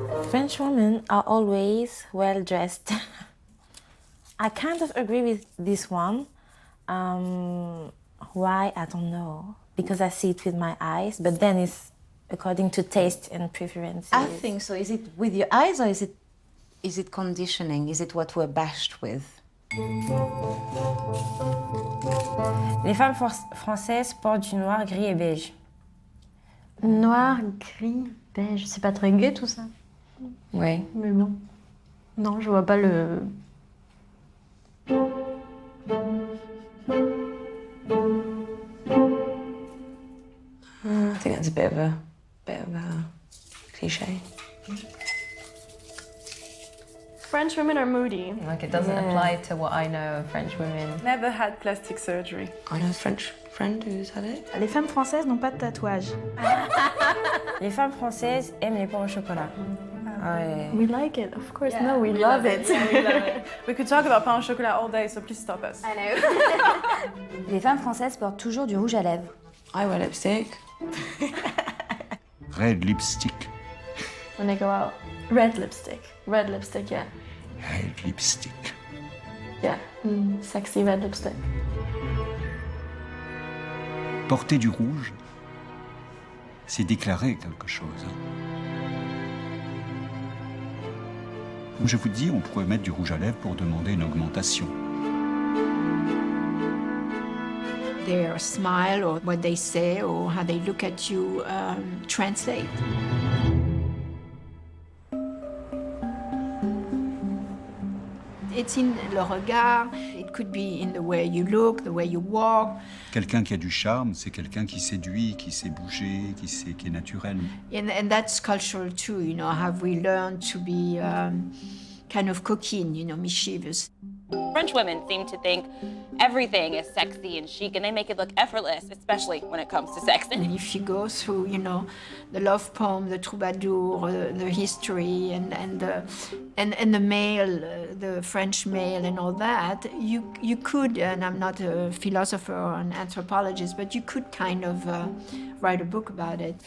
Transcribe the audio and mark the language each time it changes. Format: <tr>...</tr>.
<en>French women are always well dressed. I kind of agree with this one. Why? I don't know. Because I see it with my eyes, but then it's according to taste and preferences. I think so. Is it with your eyes or is it conditioning? Is it what we're bashed with?</en> <fr>Les femmes françaises portent du noir, gris et beige. Noir, gris, beige, c'est pas très gai tout ça. Ouais. Mais bon. Non, je vois pas le...</fr> <en>I think that's a bit of a cliche. French women are moody. Like it doesn't apply to what I know of French women. Never had plastic surgery. I know a French friend who's had it.</en> <fr>Les femmes françaises n'ont pas de tatouage. Les femmes françaises aiment les pains au chocolat. Ouais.</fr> <en>We like it, of course. No, we love it. Yeah, we love it. We could talk about pain au chocolat all day, so please stop us. I know. Les femmes françaises portent toujours du rouge à lèvres. I wear lipstick. Red lipstick. When they go out, red lipstick. Red lipstick, yeah. Red lipstick. Yeah, sexy red lipstick.</en> <fr>Porter du rouge, C'est déclarer quelque chose. Je vous dis, on pourrait mettre du rouge à lèvres pour demander une augmentation.</fr> <en>Their smile or what they say or how they look at you translate. It's in</en> <fr>le regard,</fr> <en>it could be in the way you look, the way you walk.</en> <fr>Quelqu'un qui a du charme, c'est quelqu'un qui séduit, qui sait bouger, qui est naturel.</fr> <en>And that's cultural too, you know, have we learned to be kind of coquine, you know, mischievous. French women seem to think everything is sexy and chic, and they make it look effortless, especially when it comes to sex. And if you go through, you know, the love poem, the troubadour, the history, and the male, the French male, and all that, you could, and I'm not a philosopher or an anthropologist, but you could kind of write a book about it.</en>